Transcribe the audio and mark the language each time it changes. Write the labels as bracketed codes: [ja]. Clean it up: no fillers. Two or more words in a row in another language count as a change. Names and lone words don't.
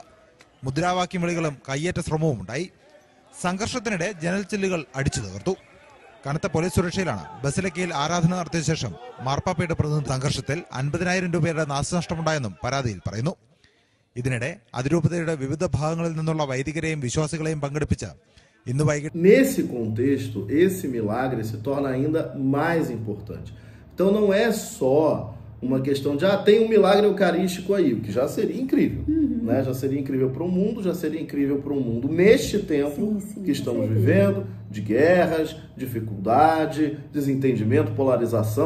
[ml] മുദ്രാവാക്യം വിളികളും കയ്യേറ്റ ശ്രമവും ഉണ്ടായി. സംഘർഷത്തിനിടെ ജനൽ ചില്ലുകൾ അടിച്ചു തകർത്തു. കനത്ത പോലീസ് സുരക്ഷയിലാണ് ബസിലിക്കയിൽ ആരാധന നടത്തിയ ശേഷം മാർപ്പാപ്പയുടെ പ്രതിനിധി സംഘർഷത്തിൽ 50,000 രൂപയുടെ നാശനഷ്ടമുണ്ടായെന്നും പരാതിയിൽ പറയുന്നു. ഇതിനിടെ അതിരൂപതയുടെ വിവിധ ഭാഗങ്ങളിൽ നിന്നുള്ള വൈദികരെയും വിശ്വാസികളെയും പങ്കെടുപ്പിച്ച് ഇന്ന് വൈകിട്ട് [pt] Nesse contexto, esse milagre se torna ainda mais importante. Então não é só uma questão de, tem um milagre eucarístico aí, o que já seria incrível, né? Já seria incrível para o mundo, já seria incrível para o mundo neste tempo que estamos vivendo, de guerras, dificuldade, desentendimento, polarização.